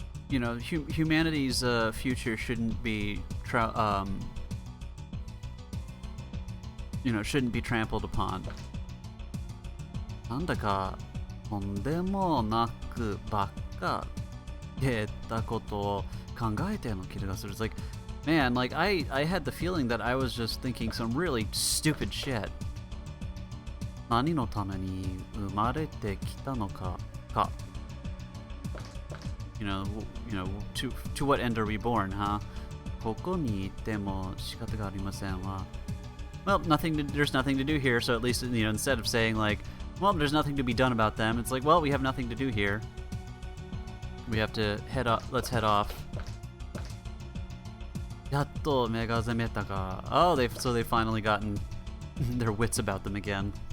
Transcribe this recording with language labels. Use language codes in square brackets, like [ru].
[en] You know, humanity's future shouldn't be, you know, shouldn't be trampled upon. [ja] なんだかとんでもなくばっか言ったことを考えてるの気がする。 [en] It's like, man, like I had the feeling that I was just thinking some really stupid shit. [ja] 何のために生まれてきたのか。 [en] You know, to what end are we born, huh? [ja] ここにいても仕方がありませんわ。 [en] Well, there's nothing to do here, so at least, you know, instead of saying, like, well, there's nothing to be done about them, it's like, well, we have nothing to do here. We have to head off. Let's head off. [ja] やっと目が覚めたか。 [en] Oh, so they've finally gotten their wits about them again.